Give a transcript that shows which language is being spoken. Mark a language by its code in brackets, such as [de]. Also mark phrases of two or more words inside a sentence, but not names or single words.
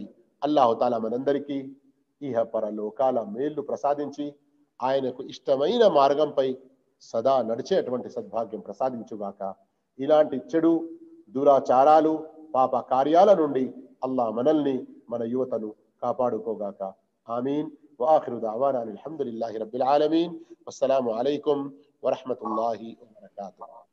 [ar] الله تعالى [te] మనందరికీ ఇహ పరలోకాల మేళ్లు ప్రసాదించి ఆయనకు ఇష్టమైన మార్గంపై సదా నడిచేటువంటి సద్భాగ్యం ప్రసాదించుగాక. ఇలాంటి చెడు దురాచారాలు, పాప కార్యాల నుండి అల్లాహ్ మనల్ని, మన యువతను కాపాడుకోగాక. ఆమీన్. [ar] وآخر دعوانا الحمد لله رب العالمين. والسلام عليكم ورحمة الله وبركاته.